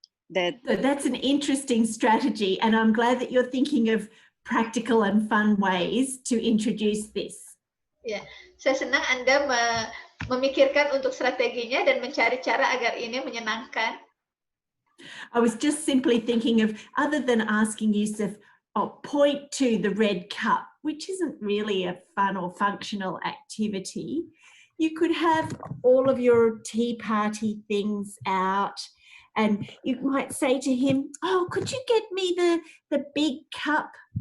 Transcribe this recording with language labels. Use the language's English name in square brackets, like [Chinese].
[English] That's an interesting strategy, and I'm glad that you're thinking of practical and fun ways to introduce this. [Indonesian] Ya, saya senang Anda memikirkan untuk strateginya dan mencari cara agar ini menyenangkan. [English] I was just simply thinking of, other than asking Yusuf, point to the red cup, which isn't really a fun or functional activity. You could have all of your tea party things out, and you might say to him, "Oh, could you get me the big cup?"